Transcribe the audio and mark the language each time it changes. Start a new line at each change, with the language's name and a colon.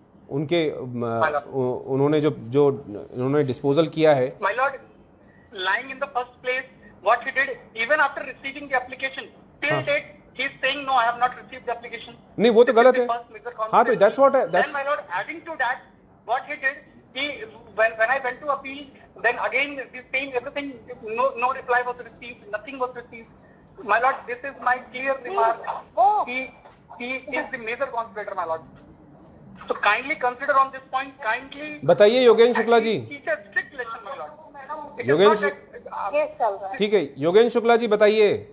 Hindi: उनके उन्होंने जो इन्होंने डिस्पोजल किया है.
English: My lord, lying in the first place, what he did, even after receiving the application, till date, he is saying, no, I have not received the application.
Hindi: नहीं, वो तो गलत है. हाँ, तो
English: that's what Then, my lord, adding to that, what he did, when I went to appeal, then again, the same, everything, no reply was received, nothing was received. My lord, this is my clear remark. He is the major conspirator, my lord. So kindly consider on this point, kindly.
Hindi: बताइए Yogendra Shukla ji.
English: Teach a strict lesson, my lord.
Hindi: Yogendra ठीक है, योगेंद्र शुक्ला जी बताइए.